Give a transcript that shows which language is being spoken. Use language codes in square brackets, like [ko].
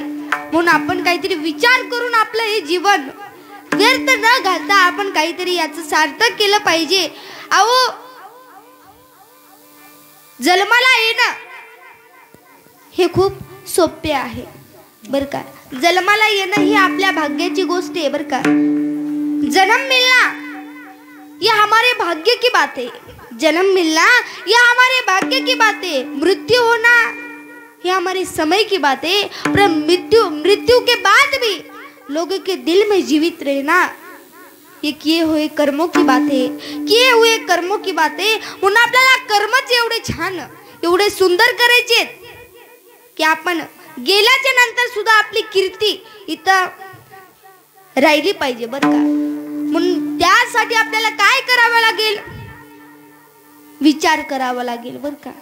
[mr] म्हणून आपण काहीतरी विचार करून आपलं हे जीवन व्यर्थ न घालता आपण काहीतरी याचं सार्थक केलं पाहिजे. अहो, जन्माला येणं हे खूप सोपे आहे बर का. जन्माला येणं ही आपल्या भाग्याची गोष्ट आहे बर का. [hi] जन्म मिलना ये हमारे भाग्य की बात है. जन्म मिलना ये हमारे भाग्य की बात है. मृत्यु होना ये हमारे समय की बात है. पर मृत्यु के बाद भी लोगों के दिल में जीवित रहना ये किए हुए कर्मों की बात है. किए हुए कर्मों की बात है. [mr] म्हणून आपल्याला कर्मच एवढे छान एवढे सुंदर करायचे की आपण गेल्याच्या नंतर सुद्धा आपली कीर्ती इथं राहिली पाहिजे बर का. म्हणून त्यासाठी आपल्याला काय करावं लागेल, विचार करावा लागेल बर का.